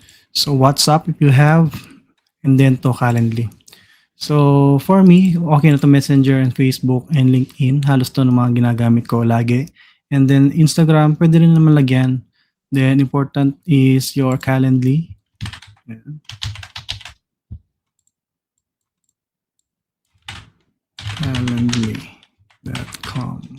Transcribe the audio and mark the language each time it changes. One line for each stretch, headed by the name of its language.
English: So WhatsApp if you have, and then to Calendly. So for me, okay na to Messenger and Facebook and LinkedIn.
Filipino: Halos to ng mga ginagamit ko lagi. And then Instagram, pwede rin naman lagyan.
English: Then important is your Calendly.
Filipino: Ayan.
English: Calendly.com.